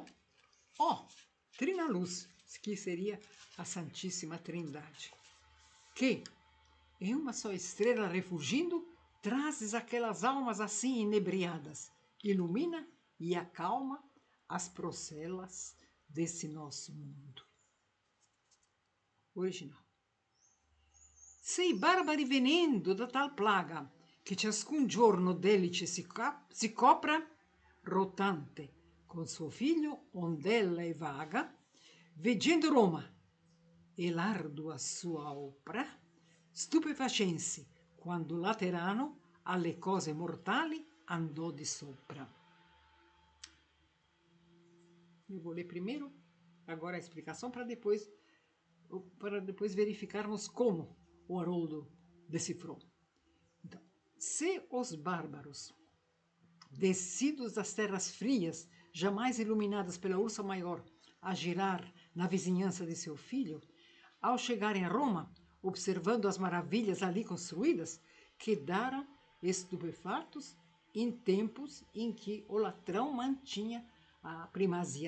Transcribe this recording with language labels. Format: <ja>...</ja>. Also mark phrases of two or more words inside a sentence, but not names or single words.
<pt>Trina luz, que seria a Santíssima Trindade, que em uma só estrela refugindo, trazes aquelas almas assim inebriadas, ilumina e acalma as procelas desse nosso mundo. Original.</pt> <it>se i barbari venendo da tal plaga, che ciascun giorno d'elice si copra, rotante con suo figlio ondella e vaga, veggendo Roma e l'ardua sua opera, stupefacensi quando Laterano alle cose mortali andò di sopra.</it> <pt>Eu vou ler primeiro, agora a explicação, para depois verificarmos como o Haroldo decifrou. Então, se os bárbaros, descidos das terras frias, jamais iluminadas pela ursa maior, a girar na vizinhança de seu filho, ao chegarem a Roma, observando as maravilhas ali construídas, quedaram estupefatos em tempos em que o latrão mantinha a primazia.</pt>